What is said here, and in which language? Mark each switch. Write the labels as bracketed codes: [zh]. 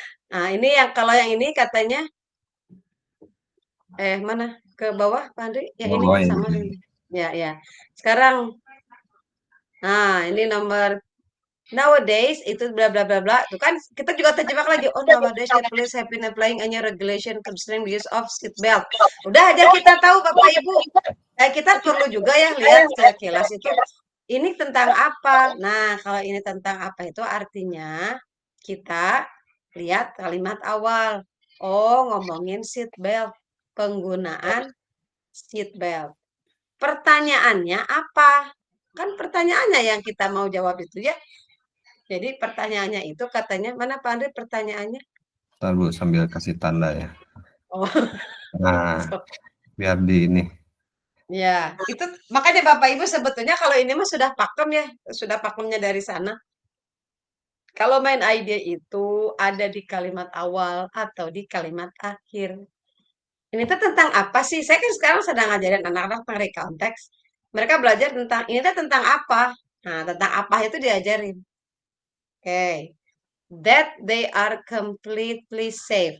[id] Nah, ini yang kalau yang ini katanya mana? Ke bawah, Pak Andri? Yang ini Bawah sama ini. ini. Ya. Sekarang nah, ini nomor nowadays itu bla bla bla bla. Itu kan kita juga terjebak lagi. [en] Oh, nowadays police have been applying a new regulation concerning the use of seat belt. [id] Udah aja kita tahu Bapak Ibu. Kita perlu juga ya lihat sekilas itu. Ini tentang apa? Nah, kalau ini tentang apa itu artinya kita lihat kalimat awal. Oh, ngomongin seat belt, penggunaan seat belt. Pertanyaannya apa? Kan pertanyaannya yang kita mau jawab itu ya. Jadi pertanyaannya itu katanya, mana Pak Andri pertanyaannya? Ntar Bu sambil kasih tanda ya. Oh, Nah, biar di ini. ya, itu makanya Bapak Ibu sebetulnya kalau ini mah sudah pakem ya, sudah pakemnya dari sana. Kalau main ide itu ada di kalimat awal atau di kalimat akhir. Ini tuh tentang apa sih? Saya kan sekarang sedang ngajarin anak-anak tentang konteks. Mereka belajar tentang ini tuh tentang apa? Nah, tentang apa itu diajarin. Oke. [en] That they are completely safe.